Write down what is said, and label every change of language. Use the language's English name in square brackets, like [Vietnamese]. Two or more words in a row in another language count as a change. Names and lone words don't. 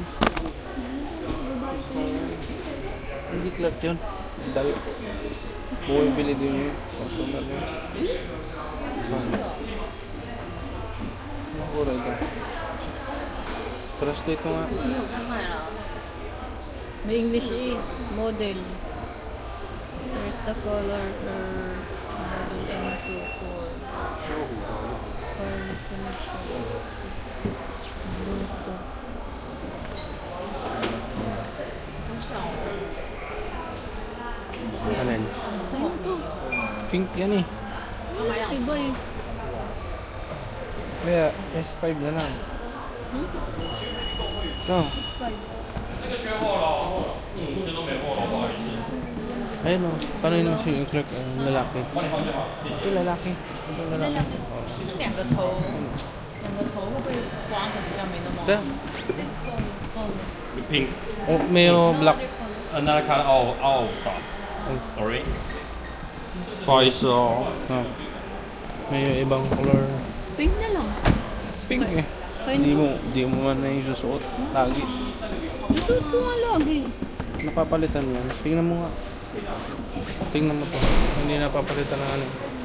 [Filipino] Hindi Clark yun. Dal. Bumibili din yung customer niya. Ano kulay ka? Translate ko nga. May English eh. Model. [English] Here's the color for model M24. Color disconnection. Bluetooth. [Filipino] Alin? Tayo na to. Pink yan eh. Iba eh. Kaya S5 na lang. Ito. S5. Ayun o. Paano yun yung clerk? Lalaki. Ito lalaki. Ito lalaki. Lalaki. [Chinese] 两个头，两个头会不会光的比较没那么 [Filipino] Ito. [English] This color. Pink. [Filipino] Oh, may black. [English] Other color. Another color out of stock. Sorry. [Chinese] 不好意思哦。 [Filipino] Ah. May ibang color. Pink na lang. Pink eh. Kaya Di mo man na yung susuot. Lagi. Isuot ko nga lagi. Napapalitan yan. Tingnan mo nga. Tingnan mo to. Hindi napapalitan ng ano.